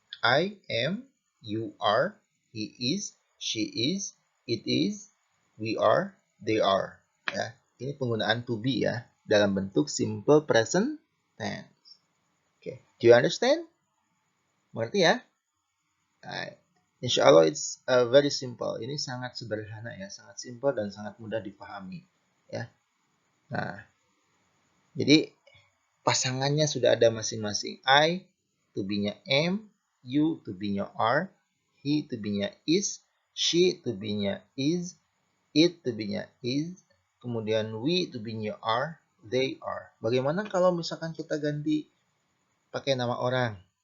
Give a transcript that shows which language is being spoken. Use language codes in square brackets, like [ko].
[en] I am, you are, he is, she is, it is, we are, they are. [id] Ya, ini penggunaan to be ya dalam bentuk simple present tense. [en] Okay. Do you understand? [id] Mengerti ya? [en] Nah, insya Allah it's very simple. [id] Ini sangat sederhana ya, sangat simple dan sangat mudah dipahami. Ya. Nah, jadi pasangannya sudah ada masing-masing. [en] I to be-nya am, you to be-nya are, he to be-nya is, she to be-nya is, it to be-nya is, [id] kemudian [en] we to be-nya are, they are. [id] Bagaimana kalau misalkan kita ganti pakai nama orang?